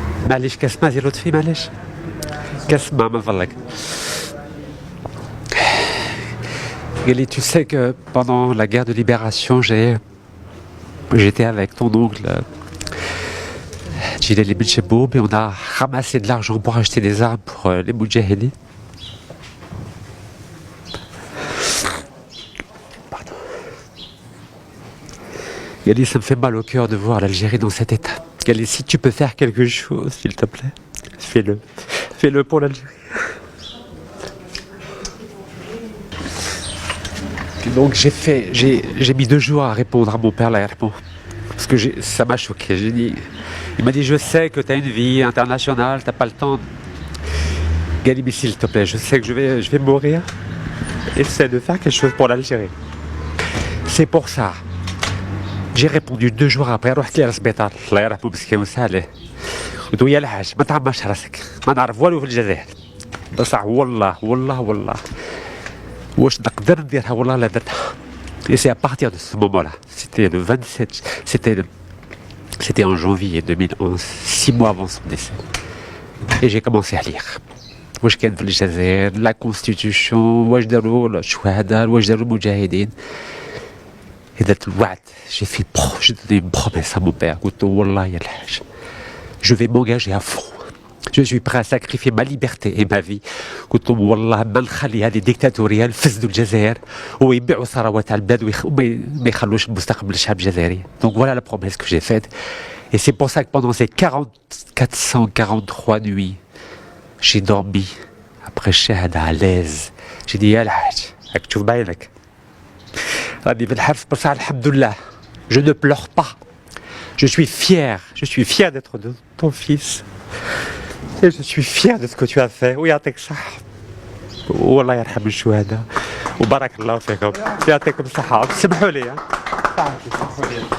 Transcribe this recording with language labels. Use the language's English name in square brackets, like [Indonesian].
[Arabic] معليش كاس ما ديال لطفي معليش كاس ما من فضلك. قال لي [French] tu sais que pendant la guerre de libération j'étais avec ton oncle Djilali Ben Cheboub et on a ramassé de l'argent pour acheter des armes pour les Moudjahidines. Pardon. Il a dit ça me fait mal au cœur de voir l'Algérie dans cet état. Il a dit si tu peux faire quelque chose s'il te plaît, fais-le. Fais-le pour l'Algérie. Donc j'ai mis 2 jours à répondre à mon père l'aéroport. Parce que ça m'a choqué. Il m'a dit je sais que tu as une vie internationale, tu n'as pas le temps. Gali, s'il te plaît, je sais que je vais mourir. Essaie de faire quelque chose pour l'Algérie. C'est pour ça. J'ai répondu 2 jours après, [Arabic] رحت لي للسبيطار الله يرحمه مسكين وسهله. قلت له يا الحاج ما تعمرش راسك، ما نعرف والو في الجزائر. بصح والله واش نقدر نديرها والله لا درتها. [French] Et c'est à partir de ce moment-là, c'était le 27, c'était en janvier 2011, 6 mois avant son décès. Et j'ai commencé à lire. [Arabic] واش كان في الجزائر [French] la constitution [Arabic] واش داروا الشهداء واش داروا المجاهدين. [French] Et d'être j'ai donné une promesse à mon père. Wallah, ya l'haj, je vais m'engager à fond. Je suis prêt à sacrifier ma liberté et ma vie. [Arabic] Wallah, ما نخلي هذه الديكتاتورية الفسدوا الجزائر ويبيعوا ثروات على البلاد وما يخلوش المستقبل للشعب الجزائري. [French] Donc voilà la promesse que j'ai faite. Et c'est pour ça que pendant ces 443 nuits, j'ai dormi après shahada à l'aise. J'ai dit ya l'haj, [Arabic] راك تشوف بعينك. راني في الحرف بصح الحمد لله. [French] Je ne pleure pas. Je suis fier d'être de ton fils. Et je suis fier de ce que tu as fait. [Arabic] ويعطيك الصحة. والله يرحم الشهداء. وبارك الله فيكم. يعطيكم الصحة. سمحوا لي. سمحوا لي.